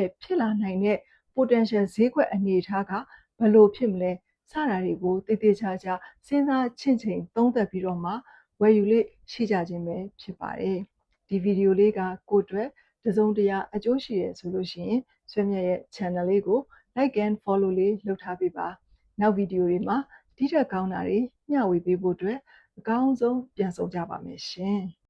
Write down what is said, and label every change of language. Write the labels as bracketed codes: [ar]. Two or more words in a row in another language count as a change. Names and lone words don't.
[my] ရဲ့ဖြစ်လာနိုင်တဲ့ potential ဈေးကွက်အနေအထားကဘယ်လိုဖြစ်မလဲစတာတွေကိုတည်တည်ချာချာစဉ်းစားချင့်ချိန်သုံးသပ်ပြီးတော့မှဝယ်ယူလေးရှိကြခြင်းပဲဖြစ်ပါတယ်ဒီဗီဒီယိုလေးကကိုအတွက်တစုံတရာအကျိုးရှိရဆိုလို့ရှိရင်ဆွေမြတ်ရဲ့ channel လေးကို [en] like and follow [my] လေးလုပ်ထားပေးပါနောက်ဗီဒီယိုတွေမှာဒီထက်ကောင်းတာတွေမျှဝေပေးဖို့အတွက်အကောင်းဆုံးပြန်ဆောင်ကြပါမယ်ရှင်